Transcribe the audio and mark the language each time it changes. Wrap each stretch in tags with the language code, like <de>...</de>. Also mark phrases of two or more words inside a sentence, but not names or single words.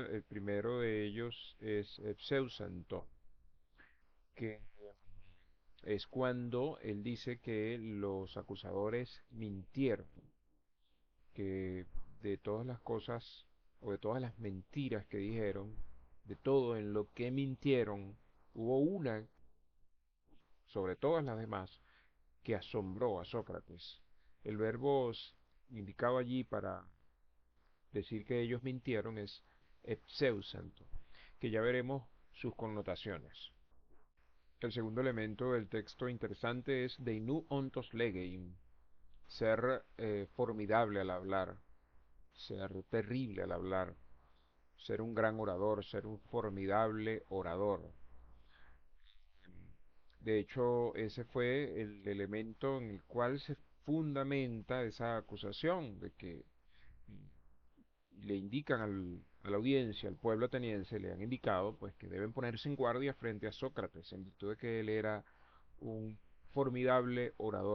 <es>El primero de ellos es pseusanto, que es cuando él dice que los acusadores mintieron, que de todas las cosas o de todas las mentiras que dijeron, de todo en lo que mintieron, hubo una, sobre todas las demás, que asombró a Sócrates. El verbo indicado allí para decir que ellos mintieron es epseusanto, que ya veremos sus connotaciones. El segundo elemento del texto interesante es</es> <el>δεινοῦ ὄντος λέγειν,</el> <es>ser formidable al hablar, ser terrible al hablar, ser un gran orador, ser un formidable orador. De hecho, ese fue el elemento en el cual se fundamenta esa acusación de que le indican a la audiencia, al pueblo ateniense, le han indicado pues que deben ponerse en guardia frente a Sócrates, en virtud de que él era un formidable orador.</es>